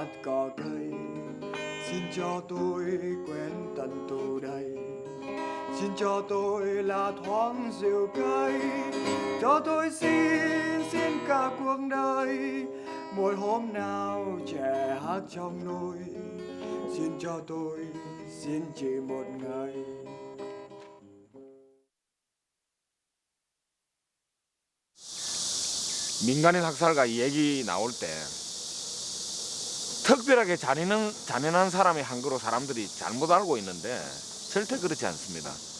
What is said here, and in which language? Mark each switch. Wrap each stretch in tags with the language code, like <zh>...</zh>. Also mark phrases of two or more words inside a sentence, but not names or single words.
<vi>cỏ cây, xin cho tôi quen tận tù đầy, xin cho tôi là thoáng rượu cây, cho tôi xin cả cuộc đời một hôm nào trẻ hát trong nôi, xin cho tôi xin chỉ một ngày.</vi> <ko>민간인 학살가 얘기 나올 때 특별하게 잔인한 사람의 한 거로 사람들이 잘못 알고 있는데 절대 그렇지 않습니다.</ko>